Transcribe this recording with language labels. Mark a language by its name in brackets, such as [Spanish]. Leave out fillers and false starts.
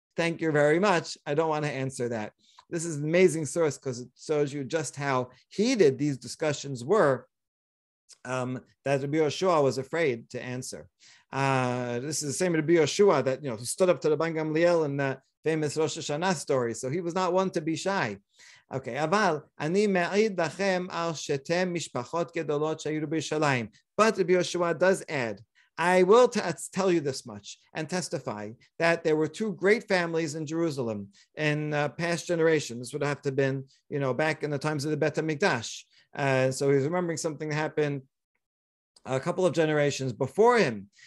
[English] Thank you very much. I don't want to answer that. This is an amazing source because it shows you just how heated these discussions were, that Rabbi Yoshua was afraid to answer. This is the same Rabbi Yoshua that stood up to the Rabban Gamliel in the famous Rosh Hashanah story. So he was not one to be shy. [Hebrew] Okay, אבל אני מעיד לכם על שתי משפחות גדולות שהיו בירושלים. [English] But Rabbi Yoshua does add, I will tell you this much and testify that there were two great families in Jerusalem in past generations. This would have to have been, back in the times of the Bet HaMikdash. So he's remembering something that happened a couple of generations before him.